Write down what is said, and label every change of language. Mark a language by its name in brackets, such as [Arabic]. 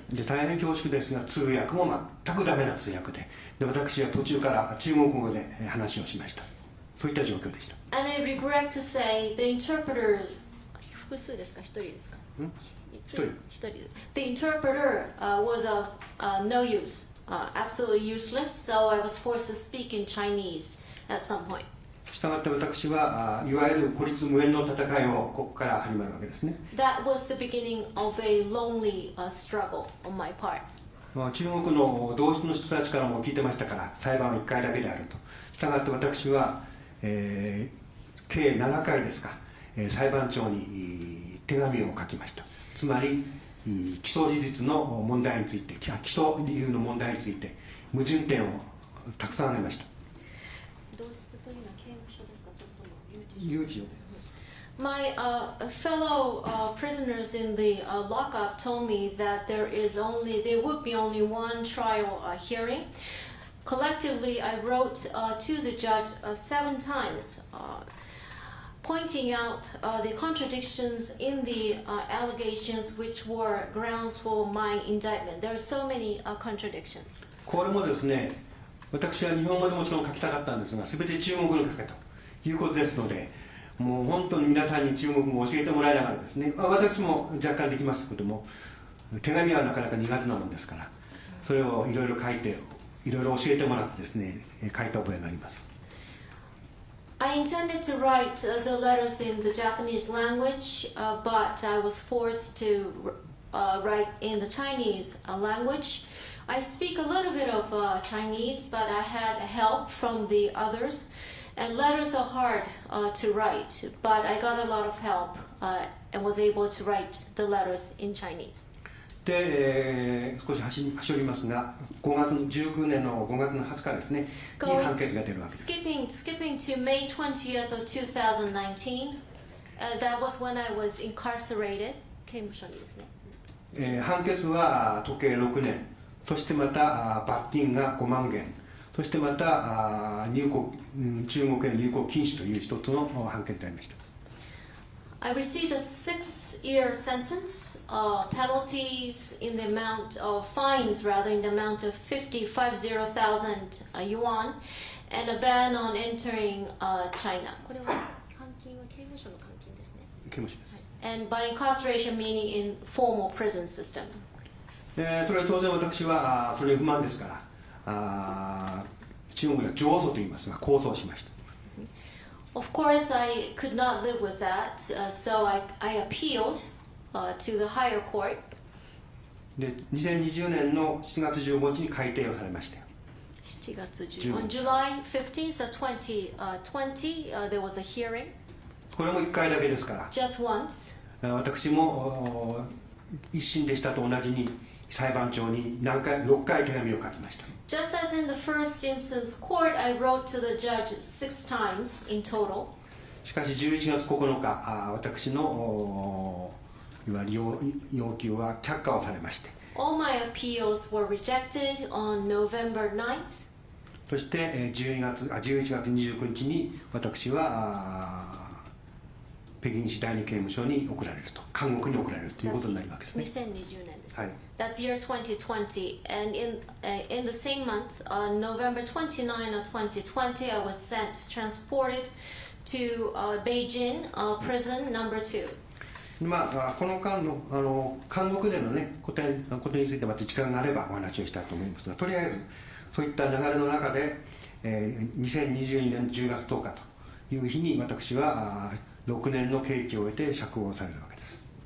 [Japanese] で、大変恐縮ですが、通訳も全くダメな通訳で、私は途中から中国語で話をしました。そういった状況でした。 [English] And I regret to say, the interpreter [Japanese] 複数ですか、一人ですか？一人。 [English] The interpreter was of no use, absolutely useless, so I was forced to speak in Chinese at some point. [Japanese] したがって私はいわゆる孤立無援の戦いをここから始まるわけですね。 [English] That was the beginning of a lonely struggle on my part. [Japanese] 中国の同室の人たちからも聞いてましたから、裁判は1回だけであると。したがって私は、計7回ですか、裁判長に手紙を書きました。つまり基礎事実の問題について、基礎理由の問題について矛盾点をたくさん挙げました。同室というのは刑務所ですか、それとも留置所。 [English] My fellow prisoners in the lockup told me that there would be only one trial hearing. Collectively, I wrote to the judge 7 times, pointing out the contradictions in the allegations which were grounds for my indictment. There are so many contradictions. [Japanese] これもですね、私は日本語でもちろん書きたかったんですが、全て中国語に書けということですので、もう本当に皆さんに中国語を教えてもらいながらですね、私も若干できましたけども、手紙はなかなか苦手なもんですから、それをいろいろ書いて、いろいろ教えてもらってですね、書いた覚えがあります。 [English] I intended to write the letters in the Japanese language, but I was forced to write in the Chinese language. I speak a little bit of Chinese, but I had help from the others. And letters are hard to write, but I got a lot of help and was able to write the letters in Chinese. [Japanese] で、少し走りますが、19年の5月の20日ですね、に判決が出るわけです。 [English] Skipping to May 20th of 2019, that was when I was incarcerated. [Japanese] 刑務所にですね。判決は時計6年、そしてまた罰金が5万元、そしてまた中国への入国禁止という一つの判決でありました。 [English] I received a 6-year sentence, penalties in the amount of fines, rather in the amount of 50,000 yuan, and a ban on entering China. [Japanese] これは監禁は刑務所の監禁ですね。刑務所です。 [English] And by incarceration meaning in formal prison system. [Japanese] それは当然私はそれ不満ですから、中国では上訴と言いますが控訴しました。 [English] Of course, I could not live with that, so I appealed to the higher court. [Japanese] で、2020年の7月15日に改定をされました。 7月15日。 [English] On July 15th of 2020, there was a hearing. [Japanese] これも1回だけですから。 [English] Just once. [Japanese] 私も一審でしたと同じに裁判長に6回手紙を書きました。 [English] Just as in the first instance court, I wrote to the judge 6 times in total. [Japanese] しかし11月9日、私のいわゆる要求は却下をされまして。 [English] All my appeals were rejected on November 9th. [Japanese] そして11月29日に私は北京市第二刑務所に送られると、監獄に送られるということになるわけですね。 2020年です。はい。 [English] That's year 2020, and in the same month, November 29 of 2020, I was transported to Beijing prison number 2. [Japanese] この間の監獄でのねことについてまた時間があればお話をしたいと思いますが、とりあえずそういった流れの中で、2022年10月10日という日に私は6年の刑期を終えて釈放されるわけです。